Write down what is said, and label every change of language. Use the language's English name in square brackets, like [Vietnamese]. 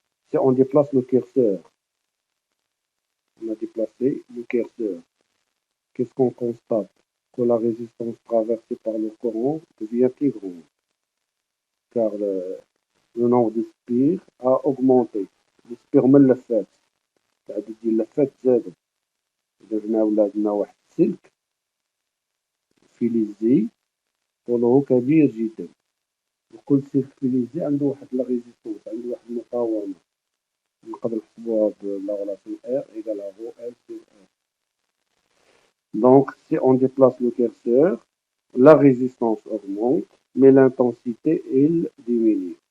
[French] Si on déplace le curseur, on a déplacé le curseur, qu'est-ce qu'on constate? Que la résistance traversée par le courant devient plus grande, car le nombre de spires a augmenté. [Arabic] السبير من اللفات العدد ديال اللفات زادوا. درنا ولادنا واحد السلك فيليزي طوله كبير جدا، وكل سلك فيليزي عنده واحد لا ريزيستونس، عنده واحد المقاومة. نقدر نحسبوها بلا غولاسيون [French] R égale à rho L sur R. Donc, si on déplace le curseur, la résistance augmente, mais l'intensité, elle, diminue.